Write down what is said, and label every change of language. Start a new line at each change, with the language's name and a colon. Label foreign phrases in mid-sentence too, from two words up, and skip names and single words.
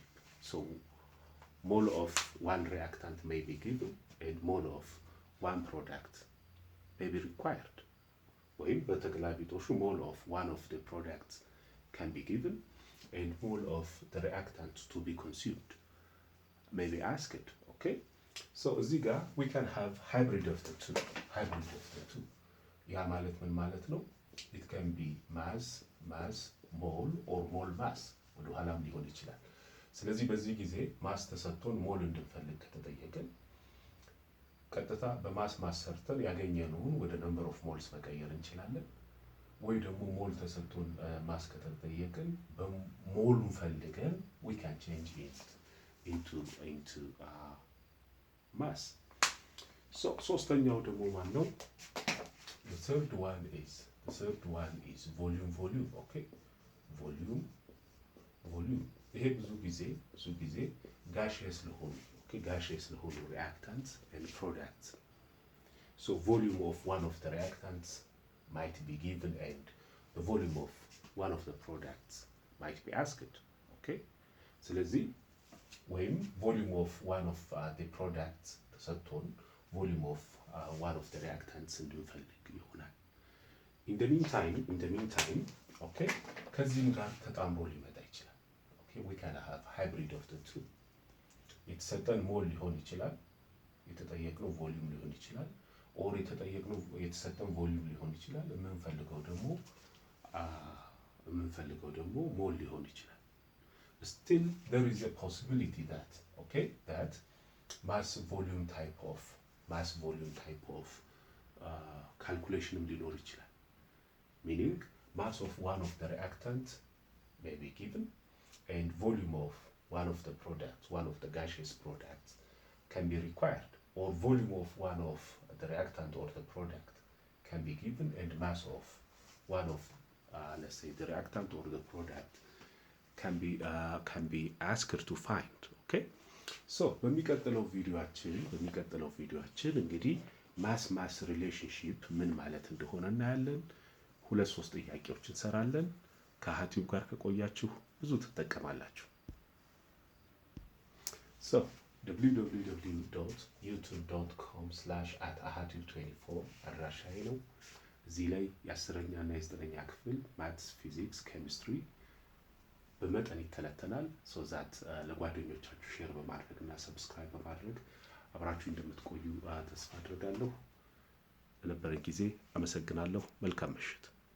English: So mole of one reactant may be given and mole of one product may be required.
Amharic: ወይም በተገላቢጦሹ
English: mole of one of the products can be given and mole of the reactant to be consumed may be asked. Okay, so
Amharic: እዚህ ጋር
English: we can have hybrid of the two.
Amharic: ያ ማለት ምን ማለት ነው?
English: it can be mass mole or mole mass
Amharic: ወደ ኋላም ሊሆን ይችላል። ስለዚህ በዚህ ጊዜ ማስ ተሰጥቶን ሞል እንድንፈልግ ከተጠየቀን ቀጥታ በማስ ሰርተን ያገኘነውን ወደ
English: number of moles
Amharic: መቀየር እንችላለን። ወይ ደግሞ ሞል ተሰጥቶን ማስ ከተጠየቀን በሞሉን ፈልገን
English: we can change it into mass.
Amharic: So ሶስተኛው ደግሞ ማን ነው?
English: The third one is volume. okay volume
Amharic: ይሄ ብዙ ጊዜ
English: gaseous ለሆኑ reactants and products. So volume of one of the reactants might be given and the volume of one of the products might be asked. okay
Amharic: ስለዚህ ወይም
English: volume of one of the products ተሰጥቶን volume of one of the reactants
Amharic: እንድንፈልግ ይሆናል።
English: in the meantime okay
Amharic: ከዚህም ጋር ተጣምሮ ሊመጣ ይችላል።
English: okay we can have hybrid of the two.
Amharic: የተሰጠን ሞል ሊሆን ይችላል፣ የተጠየቅነው ቮሊዩም ሊሆን ይችላል፣ ኦር የተሰጠን ቮሊዩም ሊሆን ይችላል፣ የምንፈልገው ደግሞ ሞል ሊሆን ይችላል።
English: still there is a possibility that mass volume type of calculation
Amharic: ሊኖር ይችላል.
English: meaning mass of one of the reactants may be given and volume of one of the products, one of the gaseous products can be required, or volume of one of the reactant or the product can be given and mass of one of let's say the reactant or the product can be asked to find. okay so
Amharic: በሚቀጥለው ቪዲዮአችን እንግዲህ
English: mass relationship
Amharic: ምን ማለት እንደሆነ እናያለን። 2-3 ጥያቄዎች እንሰራለን። ከአሃቲው ጋር ከቆያችሁ ብዙ ትጠቀማላችሁ። So www.youtube.com/ahatu24 አድራሻዬ ነው። እዚህ ላይ የ10ኛ እና የ9ኛ ክፍል ማትስ፣ ፊዚክስ፣ ኬሚስትሪ በመጠን ይተነተናል።
English: so that
Amharic: ለጓደኞቻችሁ ሼር በማድረግ እና ሰብስክራይብ በማድረግ አብራችሁ እንደምትቆዩ ተስፋ አድርጋለሁ። ለነበረን ጊዜ አመሰግናለሁ። መልካም ምሽት።